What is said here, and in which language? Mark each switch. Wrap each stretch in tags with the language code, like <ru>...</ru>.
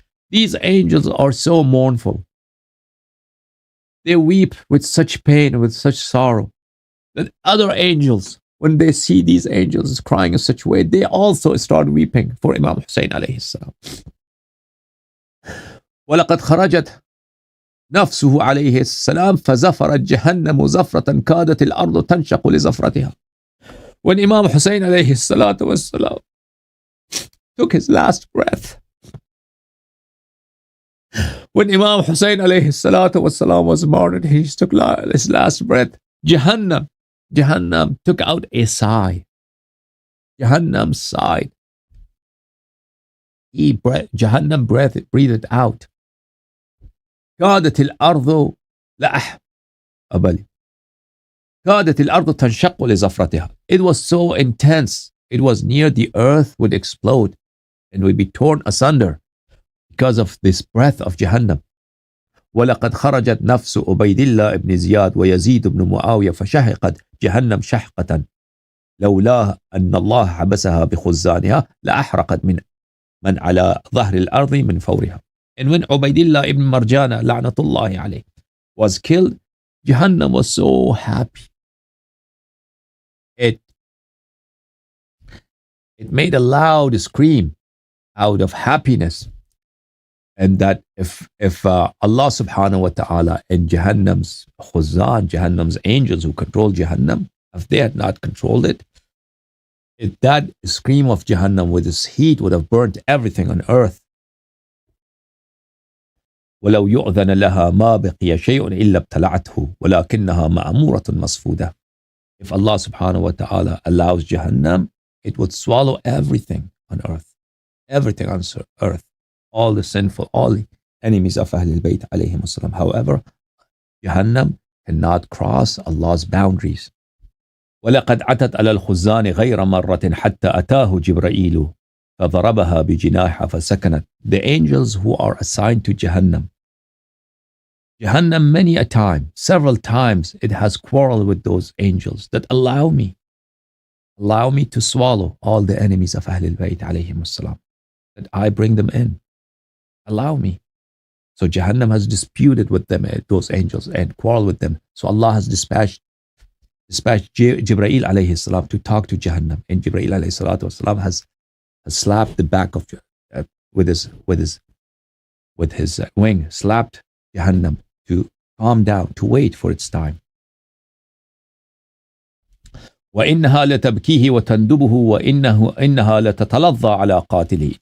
<en>These angels are so mournful. They weep with such pain, with such sorrow, that other angels, when they see these angels crying in such a way, they also start weeping for Imam Hussein alayhi salam.</en> <ar>وَلَقَدْ خَرَجَتْ نفسه عليه السلام فزفرت جهنم زفرة كادت الأرض تنشق لزفرتها.</ar> <en>When Imam Hussein alayhi salatu wassalam took his last breath, when Imam Hussein alayhi salatu wassalam was martyred, he took his last breath. Jahannam took out a sigh. Jahannam sighed. Jahannam breathed out.</en> <ar>كادت الأرض كادت الأرض تنشق لزفرتها.</ar> <en>It was so intense. It was near the earth would explode and would be torn asunder because of this breath of Jahannam.</en> <ar>ولقد خرجت نفس عبيد الله بن زياد ويزيد بن معاوية فشهقت جهنم شحقة لولا أن الله حبسها بخزانها لأحرقت من على ظهر الأرض من فورها.</ar> <en>And when Ubaidillah ibn Marjana la'natullahi alayh was killed, Jahannam was so happy. It made a loud scream out of happiness. And that if Allah subhanahu wa ta'ala and Jahannam's khuzan, Jahannam's angels who control Jahannam, if they had not controlled it, that scream of Jahannam with its heat would have burnt everything on earth.</en> <ar>ولو يؤذن لها ما بقي شيء إلا ابتلعته ولكنها مأمورة مصفودة.</ar> <en>If Allah subhanahu wa ta'ala allows Jahannam, it would swallow everything on earth. Everything on earth. All the sinful, all the enemies of Ahlul Bayt alayhim as-salam. However, Jahannam cannot cross Allah's boundaries.</en> <ar>ولقد عتت على الخزان غير مرة حتى أتاه جبرائيل فضربها بجناحها فسكنت.</ar> <en>The angels who are assigned to Jahannam, many a time, several times, it has quarreled with those angels that allow me to swallow all the enemies of Ahlul Bayt alayhim as-salam, that I bring them in. Allow me. So Jahannam has disputed with them, those angels, and quarreled with them. So Allah has dispatched Jibreel alayhi salam to talk to Jahannam, and Jibreel alayhi salatu wasalam has slapped the back of with his wing, slapped Jahannam to calm down, to wait for its time.</en> <ar>وإنها لتبكيه وتندبه وإنها لتتلظى على قاتله.</ar>